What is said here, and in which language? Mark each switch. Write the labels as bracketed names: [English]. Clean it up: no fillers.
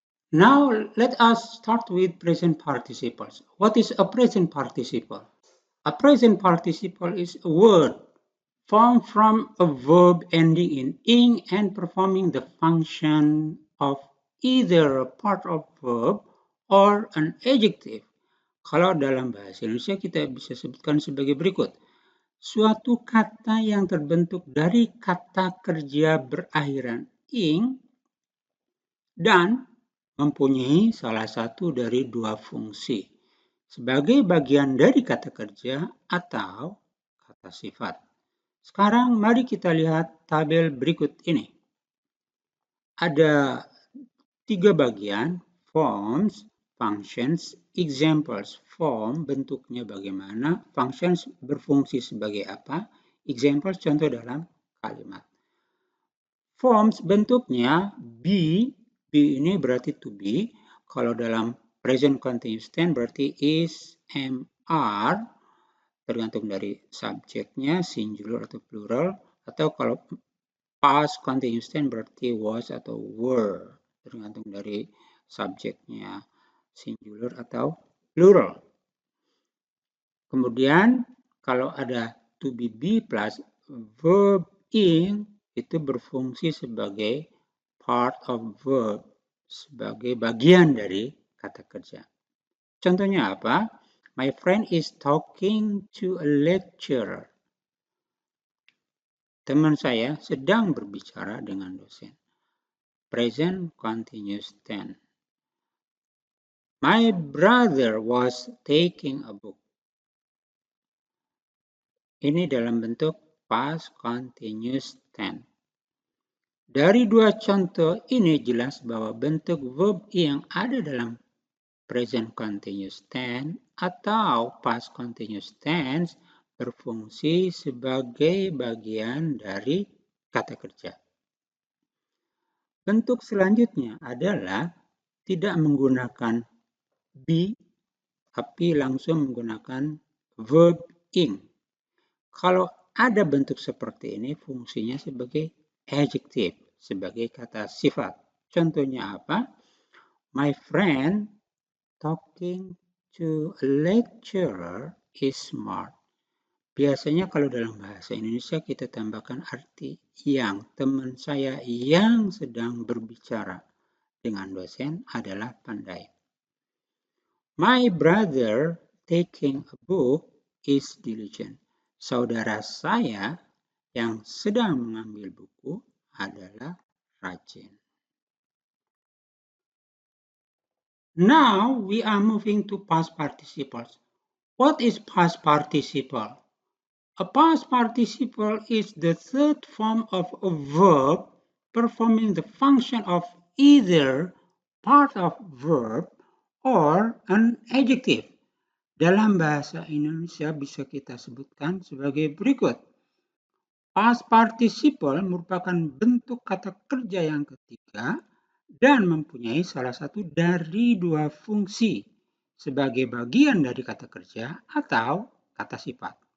[English] Now, let us start with present participles. What is a present participle? A present participle is a word formed from a verb ending in ing and performing the function of either a part of verb or an adjective. [Indonesian] Kalau dalam bahasa Indonesia kita bisa sebutkan sebagai berikut. Suatu kata yang terbentuk dari kata kerja berakhiran ing dan mempunyai salah satu dari dua fungsi sebagai bagian dari kata kerja atau kata sifat. Sekarang mari kita lihat tabel berikut ini. Ada 3 bagian, forms, functions, examples. Form bentuknya bagaimana, functions berfungsi sebagai apa, examples contoh dalam kalimat. Forms bentuknya be ini berarti to be. Kalau dalam present continuous tense berarti is, am, are. Tergantung dari subjeknya, singular atau plural. Atau kalau past continuous tense berarti was atau were. Tergantung dari subjeknya, singular atau plural. Kemudian kalau ada to be plus verb ing itu berfungsi sebagai [English] part of verb, [Indonesian] sebagai bagian dari kata kerja. Contohnya apa? [English] My friend is talking to a lecturer. [Indonesian] Teman saya sedang berbicara dengan dosen. [English] Present continuous tense. My brother was taking a book. [Indonesian] Ini dalam bentuk past continuous tense. Dari dua contoh ini jelas bahwa bentuk verb yang ada dalam present continuous tense atau past continuous tense berfungsi sebagai bagian dari kata kerja. Bentuk selanjutnya adalah tidak menggunakan be, tapi langsung menggunakan verb ing. Kalau ada bentuk seperti ini, fungsinya sebagai adjective, sebagai kata sifat. Contohnya apa? [English] My friend talking to a lecturer is smart. [Indonesian] Biasanya kalau dalam bahasa Indonesia kita tambahkan arti yang. Teman saya yang sedang berbicara dengan dosen adalah pandai. [English] My brother taking a book is diligent. [Indonesian] Saudara saya yang sedang mengambil buku adalah rajin. [English] Now we are moving to past participles. What is past participle? A past participle is the third form of a verb performing the function of either part of verb or an adjective. [Indonesian] Dalam bahasa Indonesia bisa kita sebutkan sebagai berikut. Past participle merupakan bentuk kata kerja yang ketiga dan mempunyai salah satu dari dua fungsi sebagai bagian dari kata kerja atau kata sifat.